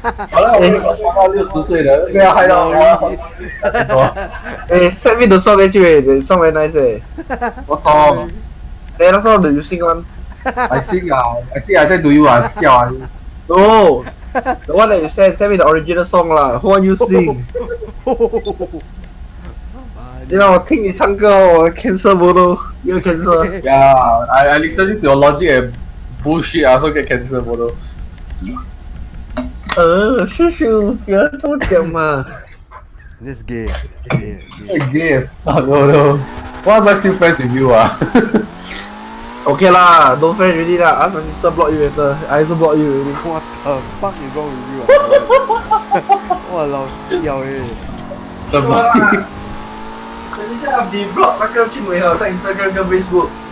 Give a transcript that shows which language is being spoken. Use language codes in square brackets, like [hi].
[zh] 好了，我到60岁了，不要害到我。 [en] Hey, send me the song actually. The song very nice eh. What song? Hey, that song that you sing one. I sing I send to you siao No, the one that you send me the original song lah. Who want you sing? [zh] 你让我听你唱歌，我 cancel 不都又 cancel。 [en] Yeah, I listening to your logic and bullshit. I also get cancelled, bro. [zh] 叔叔不要这么讲嘛。 [en] This gay. Gay. Oh no. Why am I still friends with you? Okay lah, don't friend already lah. Ask my sister block you later. I also block you already. What the fuck is wrong with you? Walao siao eh. [zh] 等一下你 block 那个俊伟啊，在 Instagram 跟 Facebook。